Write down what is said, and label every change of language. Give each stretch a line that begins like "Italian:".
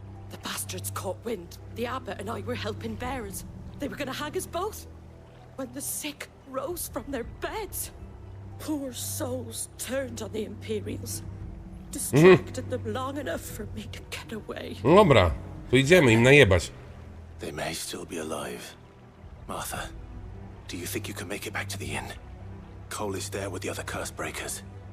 English: The bastards caught wind. The abbot and I were helping bearers. They were gonna hang us both. When the sick rose from their beds, poor souls turned on the Imperials. Distracted them long enough for me to get away.
Polish: No dobra, to idziemy im najebać.
English: They may still be alive. Martha, do you think you can make it back to the inn? Cole is there with the other curse breakers.